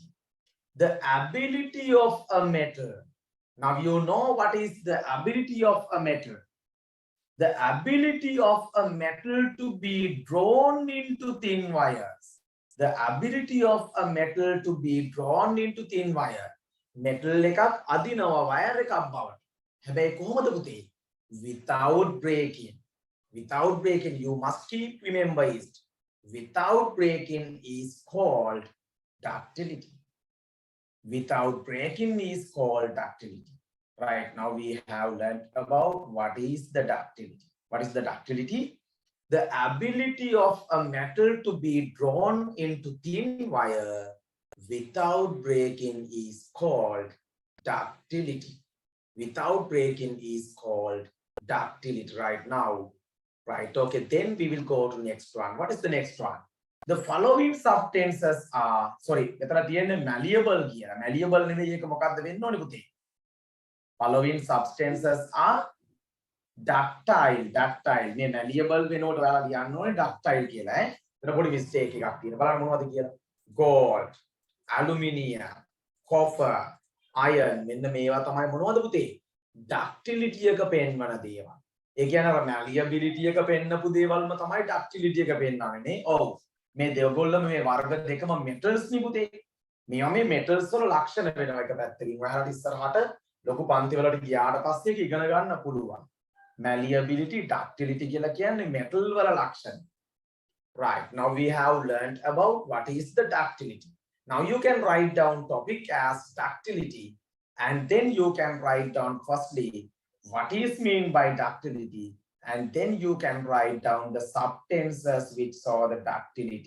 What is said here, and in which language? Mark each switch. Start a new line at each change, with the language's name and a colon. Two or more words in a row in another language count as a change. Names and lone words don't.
English: The ability of a metal. Now you know what is the ability of a metal. The ability of a metal to be drawn into thin wires. The ability of a metal to be drawn into thin wire.
Sinhala: Metal එකක් අදිනවා wire එකක් බවට. හැබැයි කොහොමද පුතේ?
English: Without breaking. Without breaking, you must keep remember it. Without breaking is called ductility. Without breaking is called ductility. Right, now we have learned about what is the ductility. What is the ductility? The ability of a metal to be drawn into thin wire without breaking is called ductility. Without breaking is called ductility. Right now, right, okay, then we will go to next one. What is the next one? The following substances are, sorry,
Sinhala: මෙතන තියෙන්නේ malleable කියලා. Malleable නෙවෙයි ඒක මොකක්ද වෙන්න ඕනේ පුතේ? Following substances are ductile. මේ malleable වෙනකොට ඔයාලා කියන්න ඕනේ ductile කියලා ඈ. එතන පොඩි mistake එකක් තියෙනවා. බලන්න මොනවද කියලා. Gold, aluminium, copper, iron. මෙන්න මේවා තමයි මොනවද පුතේ? Ductility එක පෙන්වන දේවල්. ඒ කියන්නේ අර malleability එක පෙන්නපු දේවල්ම තමයි ductility එක පෙන්වන්නේ නේ. ඔව්. මේ දෙවගොල්ලම මේ වර්ග දෙකම metals නේ පුතේ. මේවා මේ metals වල ලක්ෂණ වෙනවා එක පැත්තකින්. ඔයාලට ඉස්සරහට ලොකු පන්ති වලට ගියාට පස්සේ ඒක ඉගෙන ගන්න පුළුවන්.
English: Malleability, ductility
Sinhala: කියලා කියන්නේ metal වල ලක්ෂණ.
English: Right, now we have learned about what is the ductility. Now you can write down topic as ductility and then you can write down firstly what is mean by ductility and then you can write down the substances which saw the ductility.